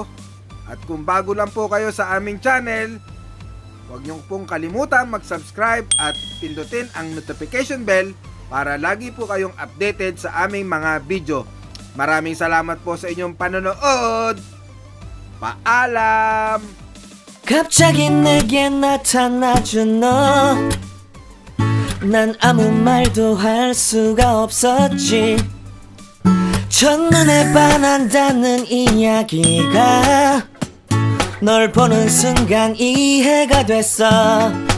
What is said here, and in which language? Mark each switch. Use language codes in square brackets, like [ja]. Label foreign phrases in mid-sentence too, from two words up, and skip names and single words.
[tl] At kung bago lang po kayo sa aming channel, huwag niyong pong kalimutan mag-subscribe at pindutin ang [en] notification bell [tl] para lagi po kayong updated sa aming mga video. Maraming salamat po sa inyong panonood. Paalam! [ko] 갑자기 내게 나타나준 너. 난 아무 말도 할 수가 없었지. 첫눈에 반한다는 이야기가 널 보는 순간 이해가 됐어.